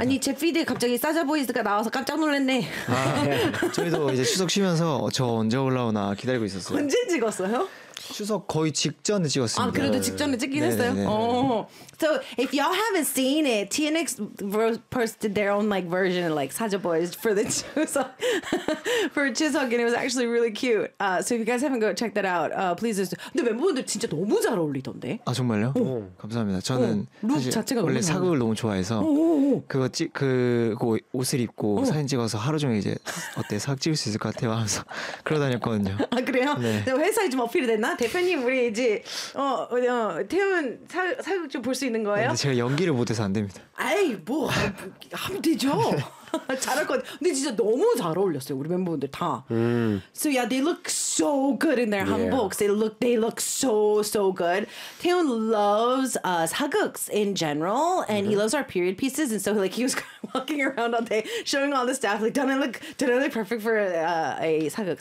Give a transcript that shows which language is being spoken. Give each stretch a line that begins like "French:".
Korean: 아니, 제 피드에 갑자기 사자보이즈가 나와서 깜짝 놀랐네. 아, 저희도 이제 추석 쉬면서 저 언제 올라오나 기다리고 있었어요. 언제 찍었어요? 추석 거의 직전에 찍었습니다. 아, 그래도 직전에 찍긴 네, 했어요? 네, 네.
English: So, if y'all haven't seen it, TNX posted their own like version of like Saja Boys for the Chuseok, for Chuseok, and it was actually really cute. So if you guys haven't go check that out, please just.
Korean: 근데 멤버분들 진짜 너무 잘 어울리던데. 아 정말요? 오. 감사합니다. 저는 룩 자체가 원래 사극을 너무 좋아해서 그거 찍 그거 옷을 입고 오. 사진 찍어서 하루 종일 이제 어때 사극 찍을 수 있을 것 같아요 하면서 그러 다녔거든요. 아 그래요? 네. 회사에 좀 어필이 됐나? 대표님 우리 이제 태훈 사극 좀 볼 수 있는 거예요? 근데 제가 연기를 못해서 안 됩니다. 에이 뭐 하면 되죠. 잘할 것 같아. 근데 진짜 너무 잘 어울렸어요. 우리 멤버분들 다.
English: So yeah, they look so good in their yeah. hanboks. They look so so good. Taehoon loves us haguks in general, and mm-hmm. he loves our period pieces. And so like he was walking around all day, showing all the staff like, don't I look perfect for a 사극?